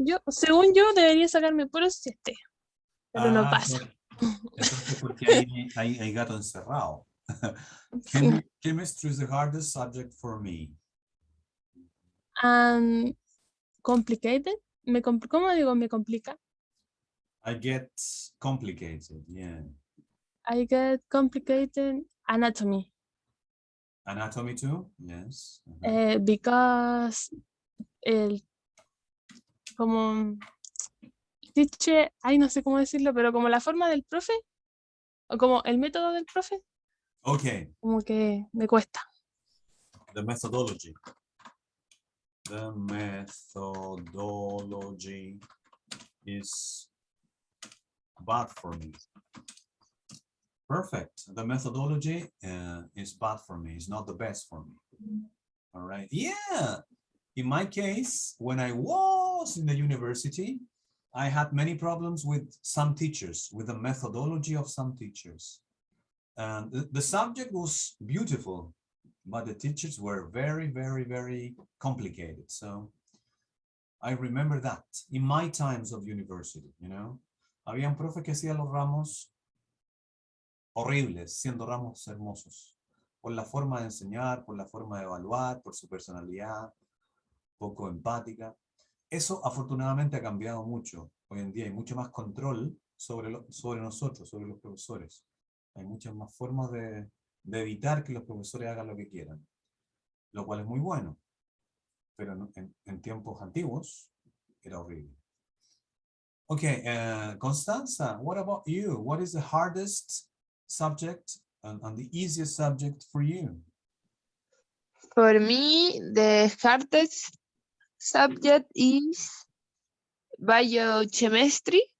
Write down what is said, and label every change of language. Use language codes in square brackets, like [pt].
[es] Según yo, debería sacarme puro 7, pero no pasa. Eso es porque hay gato encerrado. [en] Chemistry is the hardest subject for me. And complicated. [es] ¿Cómo digo me complica? [en] I get complicated, yeah. I get complicated anatomy. Anatomy too? Yes. [es] Because como teacher, no sé cómo decirlo, pero como la forma del profe, o como el método del profe, [en] Okay, [es] como que me cuesta. [en] the methodology. The methodology is bad for me. Perfect. The methodology is bad for me. It's not the best for me. All right. Yeah. In my case, when I was in the university, I had many problems with some teachers, with the methodology of some teachers. And the subject was beautiful, but the teachers were very, very, very complicated. So I remember that in my times of university, you know, [es] habían profes que hacían los ramos horribles, siendo ramos hermosos, por la forma de enseñar, por la forma de evaluar, por su personalidad, poco empática. Eso afortunadamente ha cambiado mucho. Hoy en día hay mucho más control sobre nosotros, sobre los profesores. Hay muchas más formas de evitar que los profesores hagan lo que quieran, lo cual es muy bueno. Pero en tiempos antiguos era horrible. [en] Okay, Constanza, what about you? What is the hardest subject and the easiest subject for you? For me, the hardest subject is biochemistry.